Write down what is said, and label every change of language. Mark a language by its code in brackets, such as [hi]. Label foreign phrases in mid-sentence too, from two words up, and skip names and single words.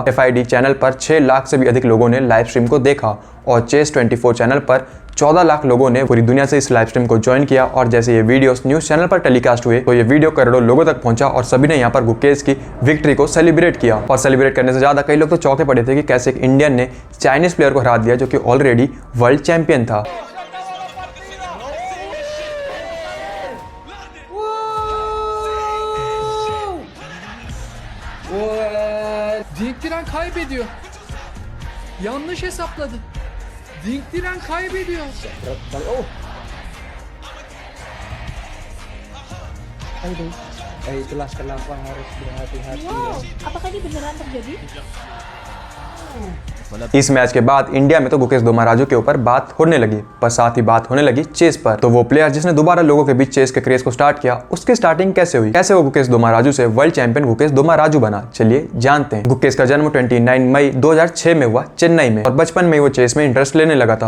[hi] FID चैनल पर 6 लाख से भी अधिक लोगों ने [en] live stream [hi] को देखा, और चेस 24 चैनल पर 14 लाख लोगों ने पूरी दुनिया से इस [en] live stream [hi] को ज्वाइन किया। और जैसे ये [en] videos news channel [hi] पर टेलीकास्ट हुए, तो ये वीडियो करोड़ों लोगों तक पहुंचा और सभी ने यहाँ पर गुकेश की विक्ट्री को सेलिब्रेट किया। और सेलिब्रेट करने से ज्यादा कई लोग तो चौंके पड़े थे कि कैसे एक इंडियन ने [en] Chinese player [hi] को हरा दिया जो कि [en] already world champion [hi] था। [tr] Dink Diren kaybediyor. Yanlış hesapladı. Dink Diren kaybediyor. [id] Itulah kenapa harus berhati-hati. Wow, apakah ini beneran terjadi? [hi] इस मैच के बाद इंडिया में तो गुकेश दोमाराजू के ऊपर बात होने लगी, पर साथ ही बात होने लगी चेस पर। तो वो प्लेयर जिसने दोबारा लोगों के बीच चेस के क्रेज को स्टार्ट किया, उसकी स्टार्टिंग कैसे हुई, कैसे वो गुकेश दोमाराजू से [en] world champion [hi] गुकेश दोमाराजू बना, चलिए जानते हैं। गुकेश का जन्म 29 मई 2006 में हुआ चेन्नई में, और बचपन में वो चेस में इंटरेस्ट लेने लगा था।